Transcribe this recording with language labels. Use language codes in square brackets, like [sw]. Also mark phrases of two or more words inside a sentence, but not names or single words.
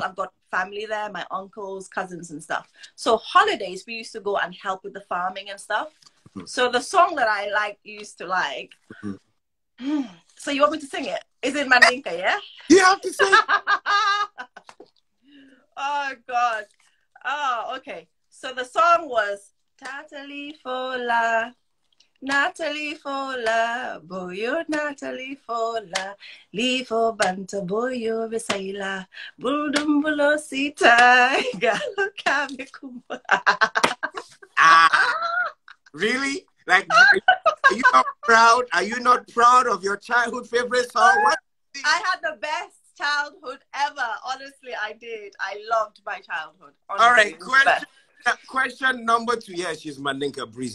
[en] I've got family there, my uncles, cousins and stuff. So holidays, we used to go and help with the farming and stuff. So the song that I used to like. So you want me to sing it? Is it Mandinka, yeah? You have to sing. Oh, God. Oh, okay. So the song was [man] Tatali Fola, Natalie Fola, Boyo Natalie Fola, Lifo Banta Boyo Vesaila, Buldumbulo Sita, Galo Kamekumba. [en] Really? Like, are you not proud? Are you not proud of your childhood favorite song? What? I had the best childhood ever. Honestly, I did. I loved my childhood. Honestly. All right, question number 2. Yeah, she's Mandinka Breezy.